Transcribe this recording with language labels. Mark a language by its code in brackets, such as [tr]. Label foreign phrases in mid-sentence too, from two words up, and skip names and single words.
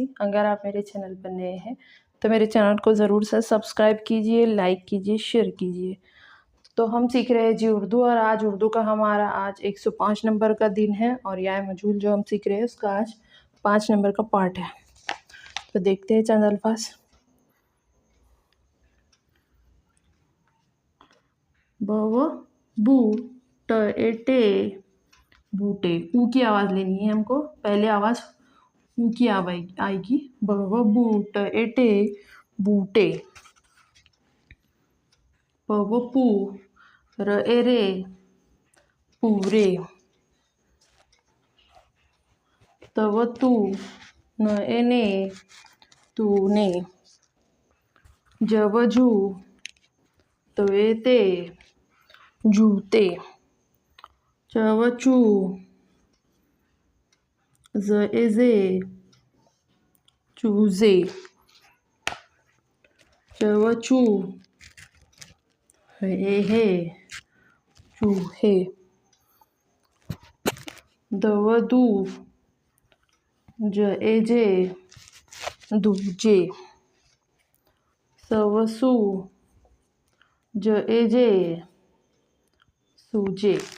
[hi] अगर आप मेरे चैनल पर नए हैं तो मेरे चैनल को ज़रूर से सब्सक्राइब कीजिए, लाइक कीजिए, शेयर कीजिए। तो हम सीख रहे हैं जी उर्दू, और आज उर्दू का हमारा आज 105 नंबर का दिन है, और या मजहूल जो हम सीख रहे हैं उसका आज 5 नंबर का पार्ट है। तो देखते हैं चंद अल्फाज। ब बू ट टे बूटे। ऊ की आवाज़ लेनी है हमको। पहले आवाज़ ऊ की आएगी। ब बूट एटे बूटे। प पू र रे पूरे। तव तू न एने तूने। जव जू तवे ते जूते। चव चू जे चूजे। चव चू हे चूहे। दव दू जे दूजे। सव सू जे सूजे।